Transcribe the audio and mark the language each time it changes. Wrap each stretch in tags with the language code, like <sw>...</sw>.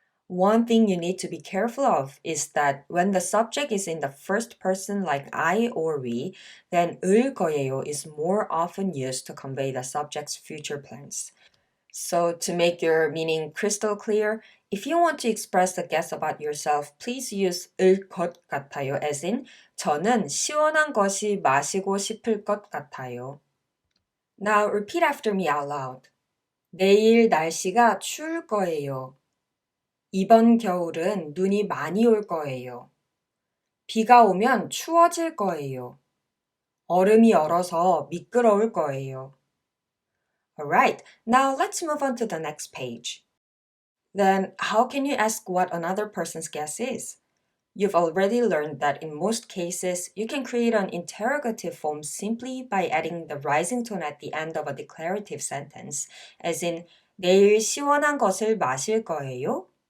<en>One thing you need to be careful of is that when the subject is in the first person like I or we, then 을 거예요 is more often used to convey the subject's future plans. So to make your meaning crystal clear, if you want to express a guess about yourself, please use 을 것 같아요 as in</en> <ko>저는 시원한 것이 마시고 싶을 것 같아요.</ko> <en>Now repeat after me out loud.</en> <ko>내일 날씨가 추울 거예요. 이번 겨울은 눈이 많이 올 거예요. 비가 오면 추워질 거예요. 얼음이 얼어서 미끄러울 거예요.</ko> <en>Alright, now let's move on to the next page. Then, how can you ask what another person's guess is? You've already learned that in most cases, you can create an interrogative form simply by adding the rising tone at the end of a declarative sentence, as in,</en> <ko>내일 시원한 것을 마실 거예요?</ko>